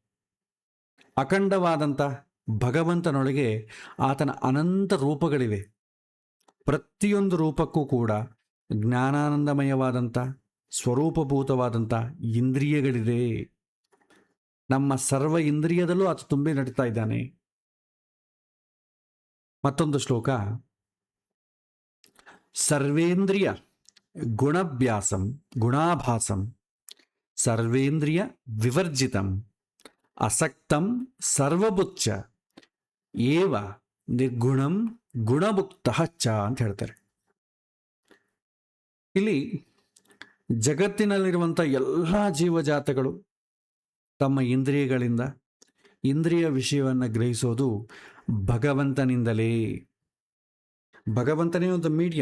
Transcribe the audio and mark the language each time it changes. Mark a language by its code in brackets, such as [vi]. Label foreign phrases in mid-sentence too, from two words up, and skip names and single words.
[kn] ಅಖಂಡವಾದಂಥ ಭಗವಂತನೊಳಗೆ ಆತನ ಅನಂತ ರೂಪಗಳಿವೆ. ಪ್ರತಿಯೊಂದು ರೂಪಕ್ಕೂ ಕೂಡ ಜ್ಞಾನಾನಂದಮಯವಾದಂಥ ಸ್ವರೂಪಭೂತವಾದಂಥ ಇಂದ್ರಿಯಗಳಿದೆ. ನಮ್ಮ ಸರ್ವ ಇಂದ್ರಿಯದಲ್ಲೂ ಆತ ತುಂಬಿ ನಡೀತಾ ಇದ್ದಾನೆ. ಮತ್ತೊಂದು ಶ್ಲೋಕ, [sa] ಸರ್ವೇಂದ್ರಿಯ ಗುಣಭ್ಯಾಸಂ ಗುಣಾಭಾಸಂ ಸರ್ವೇಂದ್ರಿಯ ವಿವರ್ಜಿತಂ ಅಸಕ್ತಂ ಸರ್ವಬುಚ್ಚ ಏವ ನಿರ್ಗುಣಂ ಗುಣಮುಕ್ತಃ ಚ [kn] ಅಂತ ಹೇಳ್ತಾರೆ. ಇಲ್ಲಿ ಜಗತ್ತಿನಲ್ಲಿರುವಂಥ ಎಲ್ಲ ಜೀವಜಾತಗಳು ತಮ್ಮ ಇಂದ್ರಿಯಗಳಿಂದ ಇಂದ್ರಿಯ ವಿಷಯವನ್ನು ಗ್ರಹಿಸೋದು ಭಗವಂತನಿಂದಲೇ. ಭಗವಂತನೇ ಒಂದು ಮೀಡಿಯಂ.